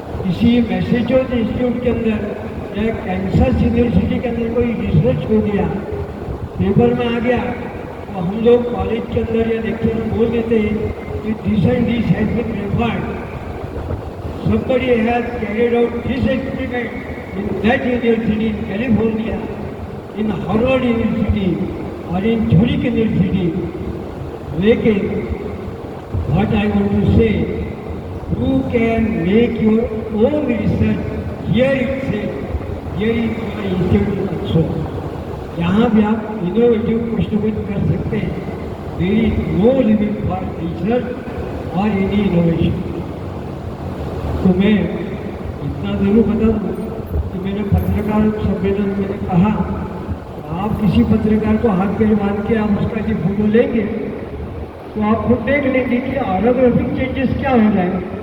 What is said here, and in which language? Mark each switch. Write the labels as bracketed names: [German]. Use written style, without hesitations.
[Hindi] इसी Massachusetts institute के अंदर या कैंसस यूनिवर्सिटी के अंदर कोई रिसर्च हो गया, पेपर में आ गया, तो हम लोग कॉलेज के अंदर या लेक्चर में बोल देते हैं कि [English] This and this has been referred, somebody has carried out this experiment in that university in California, in Harvard University or in Zurich University. लेकिन what I want to say, you can make your own research here itself, here in my institute also. [Hindi] यहाँ भी आप innovative कुछ न कुछ कर सकते हैं. [English] There is no limit for research or any innovation. [Hindi] तो मैं इतना ज़रूर बता दूँ कि मैंने पत्रकार सम्मेलन में कहा, आप किसी पत्रकार को हाथ पे बांध के आप उसका जो फोटो लेंगे तो आप खुद देख लेंगे कि ऑर्गोग्राफिक चेंजेस क्या हो रहा है.